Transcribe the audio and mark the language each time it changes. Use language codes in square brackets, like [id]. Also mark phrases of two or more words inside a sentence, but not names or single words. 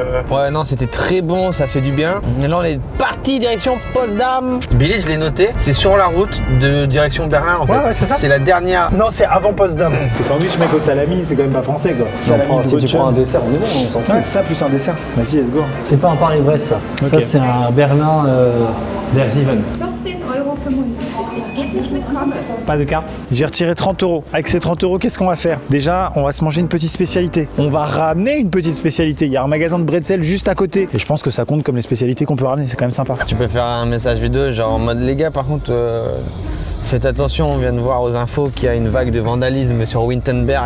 [fr] Ouais, non, c'était très bon, ça fait du bien. Et là, on est parti direction Potsdam. Billy, je l'ai noté, c'est sur la route de direction Berlin en fait. Ouais, c'est ça. C'est la dernière. Non, c'est avant Potsdam. Le sandwich mec au salami, c'est quand même pas français quoi. Salami, Si tu brochure. prends un dessert, on est bon, on s'en fout. Ouais, ça plus un dessert. Vas-y, [en] let's go. [fr] C'est pas un Paris-Brest ça. Ok. Ça, c'est un Berlin der Sieven. [de] 14,75 €. Es geht nicht mit Karte. [fr] Pas de carte. J'ai retiré 30 €. Avec ces 30 € qu'est-ce qu'on va faire? Déjà, on va se manger une petite spécialité. On va ramener une petite spécialité. Il y a un magasin de bretzel juste à côté. Et je pense que ça compte comme les spécialités qu'on peut ramener. C'est quand même sympa. Tu peux faire un message vidéo genre en mode les gars par contre faites attention, on vient de voir aux infos qu'il y a une vague de vandalisme sur Wittenberg.